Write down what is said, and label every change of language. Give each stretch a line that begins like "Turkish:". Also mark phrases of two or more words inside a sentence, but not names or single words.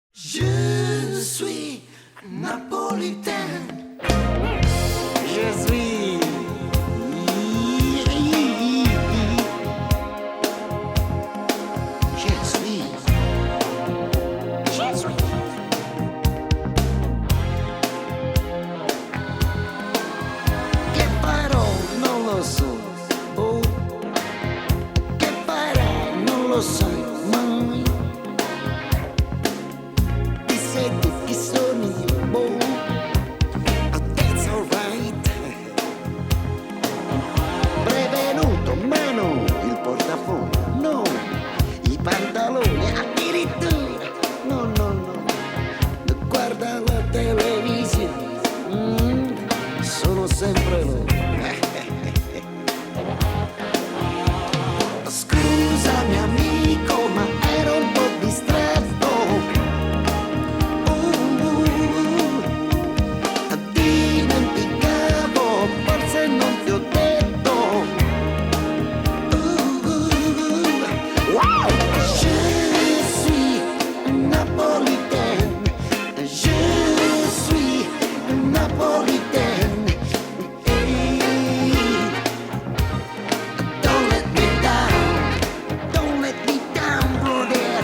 French: Je suis napolitain. Je suis. Je suis. Je suis.
Italian: Che farò non lo so. Oh. Che farai non lo sai mai. Ti senti chi sono io, boh.
English: Oh, that's alright.
Italian: Prevenuto, ma no, il portafoglio, no. I pantaloni, addirittura. No, no, no. Guarda la televisione. Sono sempre loro. Scusami amico, ma ero un po' distratto. Dimenticavo, forse non ti ho detto. Wow!
French: Je suis napolitain. Je suis napolitain.
English: Don't let me down. Don't let me down, brother.